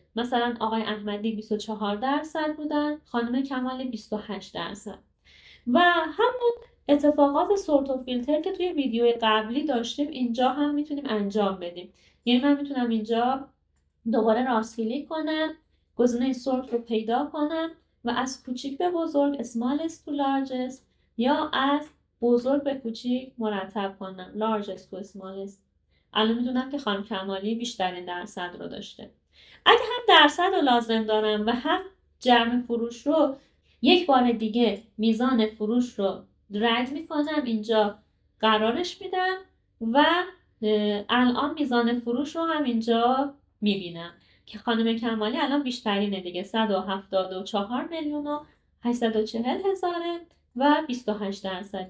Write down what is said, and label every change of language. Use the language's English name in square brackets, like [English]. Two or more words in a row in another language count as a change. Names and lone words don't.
[Persian] مثلا آقای احمدی 24% بودن، خانم کمالی 28%. و همون اتفاقات سورت و فیلتر که توی ویدیو قبلی داشتیم اینجا هم میتونیم انجام بدیم. یعنی من میتونم اینجا دوباره راست کلیک کنم، گزینه سورت رو پیدا کنم و از کوچیک به بزرگ [English] smallest to largest [Persian] یا از بزرگ به کوچیک مرتب کنم [English] largest to smallest. [Persian] الان میدونم که خانم کمالی بیشترین درصد رو داشته. اگه هم درصد رو لازم دارم و هم جمع فروش رو، یک بار دیگه میزان فروش رو درگ میکنم، اینجا قرارش میدم و الان میزان فروش رو هم اینجا میبینم که خانم کمالی الان بیشترینه دیگه، 174,840,000 و 28%.